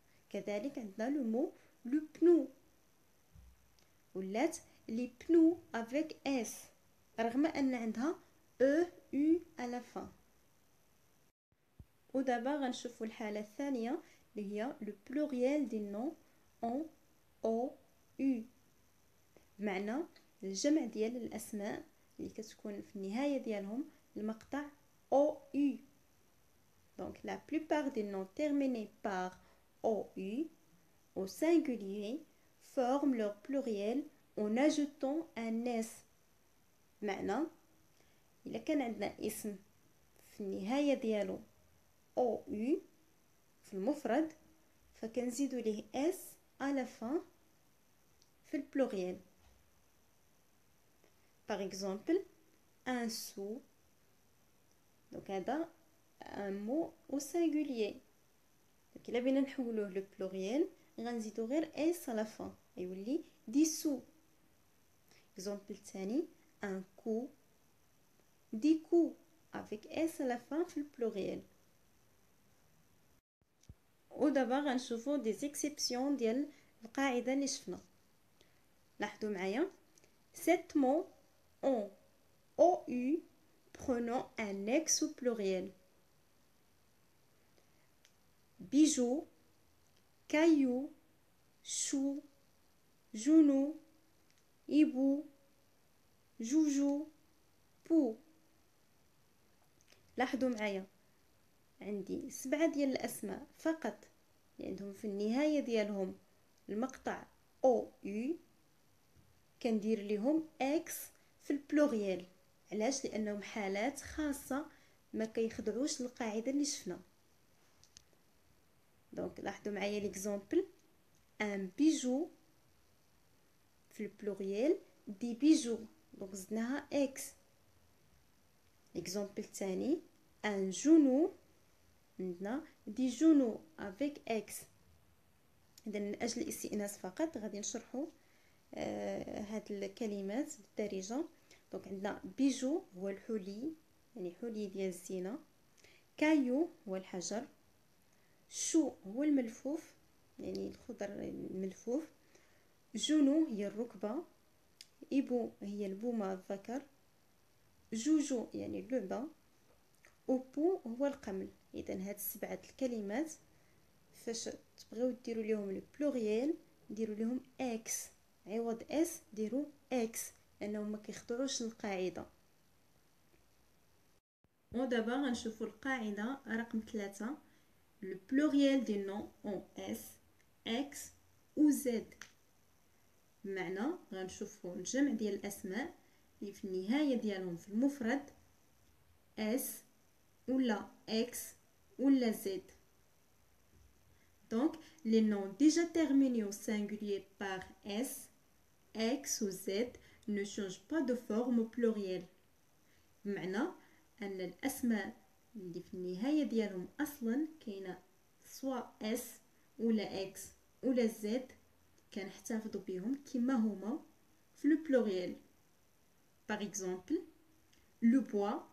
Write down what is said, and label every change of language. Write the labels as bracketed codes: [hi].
[ar] كذلك عندنا لو مو لو بنو ولات لي بنو [fr] avec s [ar] رغم ان عندها e u [fr] à la fin. [ar] ودابا غنشوفوا الحالة الثانية اللي هي لو بلوريال دي نون en o u. بمعنى الجمع ديال الأسماء اللي كتكون في النهاية ديالهم المقطع OU. [fr] Donc la plupart des noms terminés par OU au singulier forment leur pluriel en ajoutant un S. [ar] بمعنى إلا كان عندنا اسم في النهاية ديالو OU في المفرد فكنزيدو ليه S [fr] à la fin [ar] في البلوريال. [fr] Par exemple, un sou. Donc [ar] هذا [fr] un mot au singulier. [ar] Donc إلا بغينا نحولوه للبلوريال غنزيدو غير اس على fin يولي دي سو. [fr] Exemple الثاني un coup, دي coups avec s à la fin [ar] في البلوريال. ودابا غنشوفو دي زيكسيبسيون ديال القاعدة اللي شفنا. لاحظوا معايا [fr] 7 mots ont OU prenant un ex au pluriel. Bijou, caillou, chou, genou, hibou, joujou, بو. [ar] لاحظوا معايا عندي 7 ديال الاسماء فقط اللي عندهم في النهايه ديالهم المقطع او يو كندير ليهم اكس في البلوريال. علاش؟ لانهم حالات خاصه ما كيخضعوش للقاعده اللي شفنا. دونك لاحظوا معايا ليكزامبل ان بيجو في البلوريال دي بيجو، دونك زدناها اكس. [fr] L'exemple الثاني un genou [ar] عندنا [fr] دي جونو avec x. [ar] إذا من أجل الاستئناس فقط غادي نشرحوا هاد الكلمات بالدارجة. دونك عندنا بيجو هو الحلي يعني حلي ديال الزينة، كايو هو الحجر، شو هو الملفوف يعني الخضر الملفوف، جونو هي الركبة، إبو هي البومة الذكر، جوجو يعني اللعبة، وبو هو القمل. اذا هاد 7 الكلمات فاش تبغيو ديروا ليهم البلوريال ديروا ليهم اكس عوض اس ديروا اكس لانهم ما كيخضعوش للقاعده. ودابا غنشوفوا القاعده رقم 3 [fr] le pluriel des noms en s x ou z. [ar] بمعنى غنشوفوا الجمع ديال الاسماء اللي في النهايه ديالهم في المفرد اس ولا x ou la z. [fr] Donc, les noms déjà terminés au singulier par s, x ou z ne changent pas de forme au pluriel. [ar] بمعنى أن الأسماء اللي في النهاية ديالهم أصلا كاينة سواء s ولا x ولا z كنحتفظوا بهم كما هما في البلوريال. [fr] Par exemple, le bois.